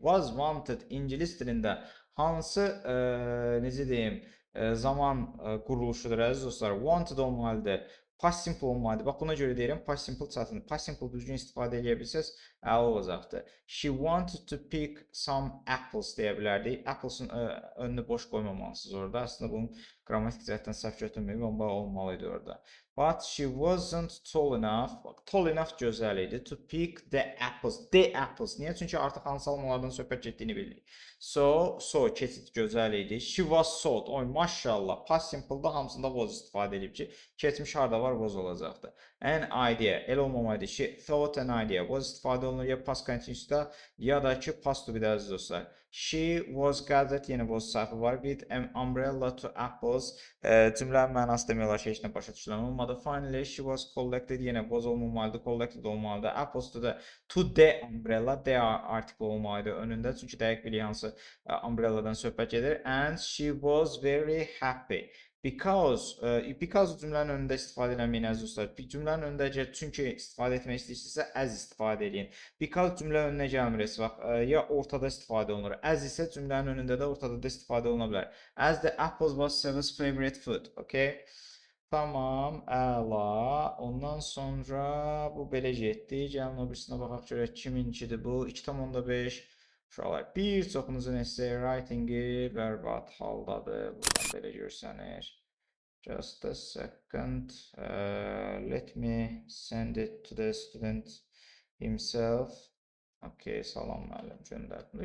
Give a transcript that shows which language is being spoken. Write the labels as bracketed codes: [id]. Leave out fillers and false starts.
[en] Was wanted [az] İngilis dilində hansı necə deyim zaman quruluşudur əziz dostlar. Wanted olmalıdır. Past simple olmalıdır. Bax buna görə deyirəm past simple çətindir. Past simple düzgün istifadə edə bilsəz əla olacaqdır. [en] She wanted to pick some apples [az] deyə bilərdik. Apples'ın önünü boş qoymamalısınız orada. Aslında bunun qrammatik cəhətdən səhv götürməyib, amma olmalıydı orada. [en] But she wasn't tall enough. Tall enough [az] gözəl idi. [en] To pick the apples. The apples. [az] Niyə? Çünki artıq hansı almalardan söhbət getdiyini bilirik. So keçid gözəl idi. [en] She was sold. [az] Oy maşallah. Past simple'da hamısında was istifadə edib ki, keçmiş harda var was olacaqdı. [en] An idea. [az] El olmamalıydı. [en] She thought an idea. [az] Was istifadə olunur ya past continuous'da ya da ki past to be də əziz dostlar. [en] She was gathered. [az] Yenə was səhvi var. [en] With an umbrella to apples. [az] Cümlənin mənası demək olar ki, heç nə başa düşülən olmadı. [en] Finally, she was collected. [az] Yenə was olmamalıdır. Collected olmalıdır. [en] Apples to the umbrella. [az] The article olmalıdır önündə. Çünki dəqiq bilirik hansı umbrelladan söhbət gedir. [en] And she was very happy. [az] Because cümlənin önündə istifadə eləməyin əziz dostlar. Cümlənin önündə çünki istifadə etmək istəyirsinizsə as istifadə edin. Because cümlə önünə gəlmir. Bax, ya ortada istifadə olunur. As isə cümlənin önündə də ortada da istifadə oluna bilər. [en] As the apples was Seven's favorite food. [az] Okay? Tamam, əla. Ondan sonra bu belə getdi. Gəlin o birisinə baxaq görək kiminkidir bu. 2,5. Uşaqlar, bir çoxunuzun essay writing-i bərbad haldadır. Buradan belə görsənir. Just a second. [en] Let me send it to the student himself. [az] Okay, salam müəllim, göndərdim.